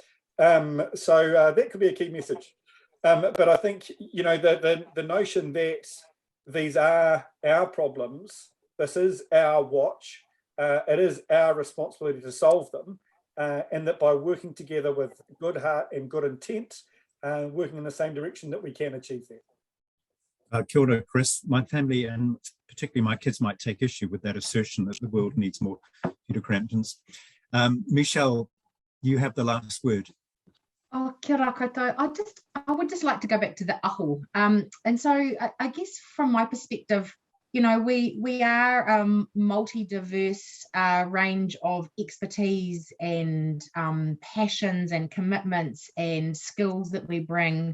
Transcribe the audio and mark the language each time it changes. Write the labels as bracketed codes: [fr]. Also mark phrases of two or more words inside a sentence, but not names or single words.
[en] So that could be a key message. But I think, you know, the notion that these are our problems, this is our watch, it is our responsibility to solve them, and that by working together with good heart and good intent, working in the same direction, that we can achieve that. [mi] Kia ora, Chris. [en] My family and particularly my kids might take issue with that assertion that the world needs more Peter Cramptons. Michelle, you have the last word. [mi] Oh, kia ora koutou. [en] I would just like to go back to the aho. And so I guess from my perspective, you know, we are multi-diverse range of expertise and passions and commitments and skills that we bring.